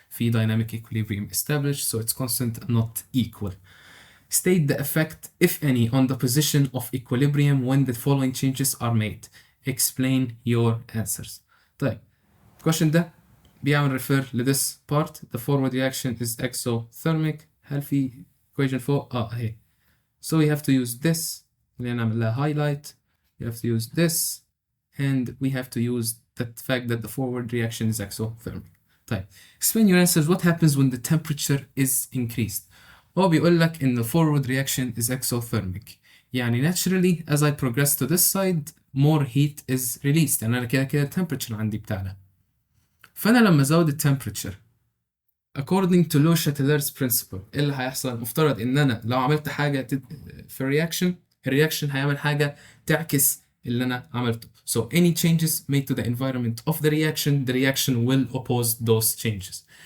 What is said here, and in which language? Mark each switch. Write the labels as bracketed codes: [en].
[en] في dynamic equilibrium established, so it's constant, not equal. State the effect, if any, on the position of equilibrium when the following changes are made. Explain your answers. طيب question ده بيعمل refer ل this part. The forward reaction is exothermic. [ar] هل في equation فوق؟ اهي. [en] So we have to use this. [ar] اللي نعمل لها highlight. [en] We have to use this. And we have to use the fact that the forward reaction is exothermic. طيب explain your answers. What happens when the temperature is increased? [ar] هو بيقول لك إن [en] the forward reaction is exothermic. يعني naturally as I progress to this side more heat is released. [ar] يعني أنا كده temperature عندي بتاعنا. فأنا لما أزود temperature according to Le Chatelier's principle إيه اللي هيحصل؟ مفترض إن أنا لو عملت حاجة في الرياكشن هيعمل حاجة تعكس اللي أنا عملته. [en] So any changes made to the environment of the reaction will oppose those changes.